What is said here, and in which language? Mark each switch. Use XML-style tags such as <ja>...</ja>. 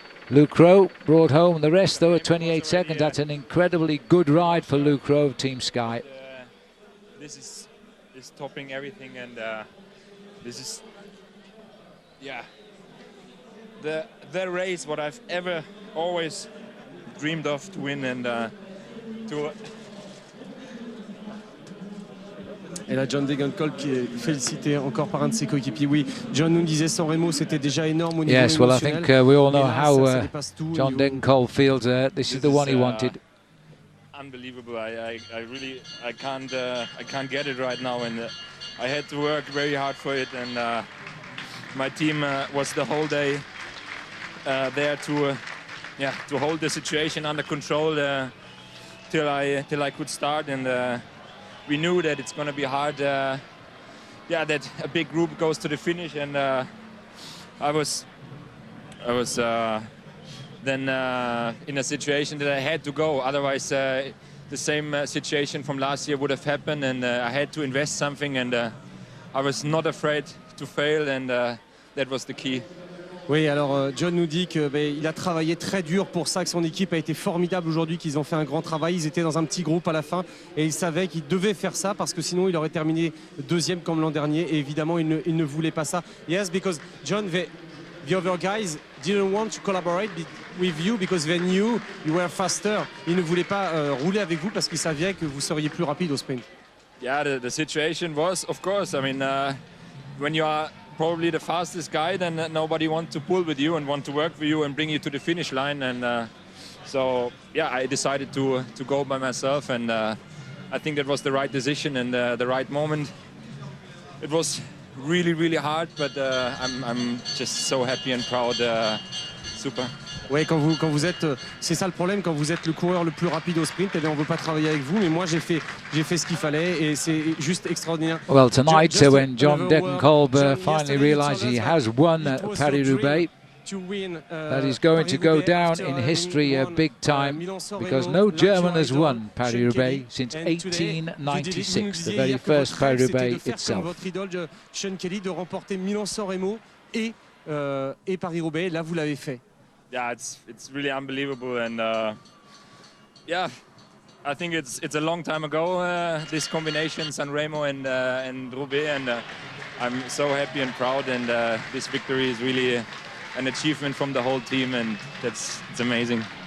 <en>Luke Rowe brought home the rest though at 28 seconds. That's an incredibly good ride for Luke Rowe, Team Sky. This is topping everything, and this is, yeah, the race what I've ever always dreamed of to win, and to.</en> <fr>Et là, John Degenkolb qui est félicité encore par un de ses coéquipiers. Oui, John nous disait sans Remo, c'était déjà énorme au niveau</fr> <en>Yes, well, I think we all know how John Degenkolb feels. This is the one he wanted. Unbelievable. I really can't get it right now, and I had to work very hard for it, and my team was the whole day there to hold the situation under control till I could start, and we knew that it's going to be hard. That a big group goes to the finish, and I was then in a situation that I had to go. Otherwise, the same situation from last year would have happened, and I had to invest something, and I was not afraid to fail, and that was the key.</en> <fr>Oui, alors John nous dit qu'il a travaillé très dur pour ça, que son équipe a été formidable aujourd'hui, qu'ils ont fait un grand travail. Ils étaient dans un petit groupe à la fin et il savait qu'il devait faire ça parce que sinon il aurait terminé deuxième comme l'an dernier. Et évidemment, il ne voulait pas ça.</fr> <en>Yes, because John, the other guys didn't want to collaborate with you because they knew you were faster.</en> <fr>Ils ne voulaient pas rouler avec vous parce qu'ils savaient que vous seriez plus rapide au sprint.</fr> <en>Yeah, the situation was, of course, I mean, when you are probably the fastest guy, then nobody wants to pull with you and want to work with you and bring you to the finish line. And so, yeah, I decided to go by myself, and I think that was the right decision and the right moment. It was really, really hard, but I'm just so happy and proud. Super.</en> <fr>Oui, quand vous êtes, c'est ça le problème, quand vous êtes le coureur le plus rapide au sprint, eh bien on ne veut pas travailler avec vous, mais moi j'ai fait ce qu'il fallait et c'est juste extraordinaire.</fr> <en>Well, tonight, when John Degenkolb finally realised he has won Paris-Roubaix, that is going to go down in history big time, because no German has won Paris-Roubaix since 1896, the very first Paris-Roubaix itself.</en> <fr>Votre idole, Sean Kelly, de remporter Milan-San Remo et Paris-Roubaix, là vous l'avez fait.</fr> <en>Yeah, it's really unbelievable, and yeah, I think it's a long time ago, this combination San Remo and Roubaix, and I'm so happy and proud, and this victory is really an achievement from the whole team, and it's amazing.</en>